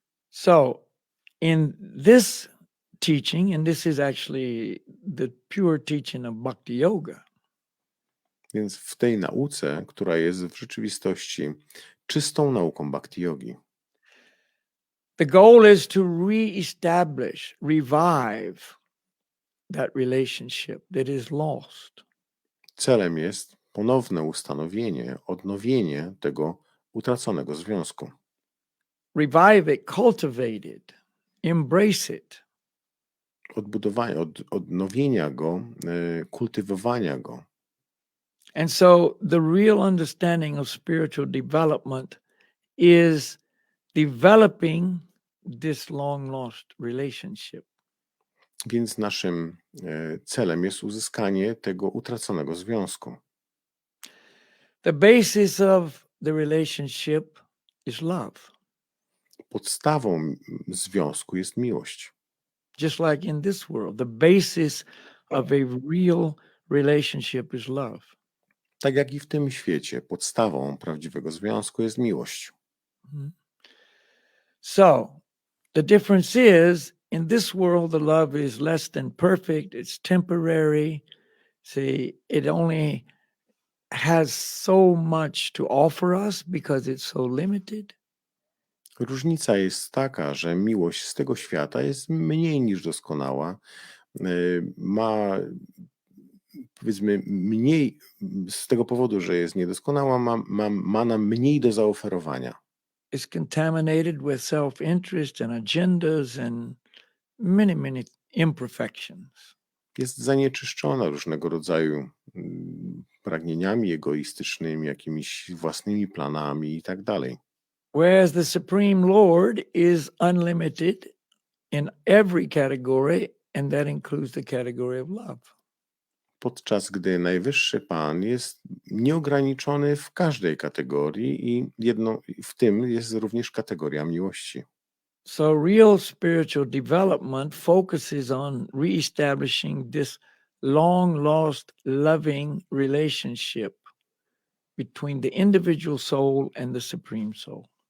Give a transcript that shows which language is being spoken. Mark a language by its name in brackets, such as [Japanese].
[English] So in this teaching, and this is actually the pure teaching of Bhakti Yoga, [Polish] Więc w tej nauce, która jest w rzeczywistości czystą nauką bhakti yogi, [English] the goal is to reestablish, revive that relationship that is lost. [Polish] celem jest ponowne ustanowienie, odnowienie tego utraconego związku. [English] Revive it, cultivate it, embrace it. [Polish] Odbudowania, odnowienia go, kultywowania go. [English] And so the real understanding of spiritual development is developing this long lost relationship. [Polish] Więc naszym celem jest uzyskanie tego utraconego związku. [English] The basis of the relationship is love. [Polish] Podstawą związku jest miłość. [English] Just like in this world, the basis of a real relationship is love. [Polish] Tak jak i w tym świecie, podstawą prawdziwego związku jest miłość. [English] So the difference is, in this world, the love is less than perfect. It's temporary. See, it only has so much to offer us because it's so limited. [Polish] Różnica jest taka, że miłość z tego świata jest mniej niż doskonała, ma, powiedzmy, mniej, z tego powodu, że jest niedoskonała, ma nam mniej do zaoferowania. [English] It's contaminated with self-interest and agendas and many, many imperfections. [Polish] Jest zanieczyszczona różnego rodzaju pragnieniami egoistycznymi, jakimiś własnymi planami i tak dalej. [English] Whereas the Supreme Lord is unlimited in every category, and that includes the category of love. [Polish] Podczas gdy Najwyższy Pan jest nieograniczony w każdej kategorii i w tym jest również kategoria miłości. [English] So real spiritual development focuses on reestablishing this long lost loving relationship between the individual soul and the Supreme Soul.